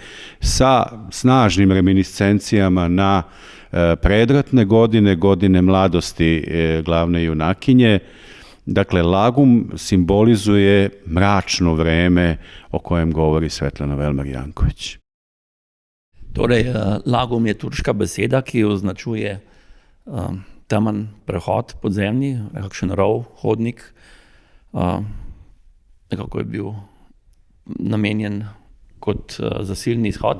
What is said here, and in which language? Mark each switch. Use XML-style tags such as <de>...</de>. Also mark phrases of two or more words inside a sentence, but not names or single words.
<sr>sa snažnim reminiscencijama na predratne godine, godine mladosti glavne junakinje. Dakle, Lagum simbolizuje mračno vreme o kojem govori Svetlana Velmar Janković.</sr> <sl>Torej, Lagum je turška beseda, ki označuje temen prehod podzemni, nekakšen rov, hodnik. Nekako je bil namenjen kot zasilni izhod.</sl>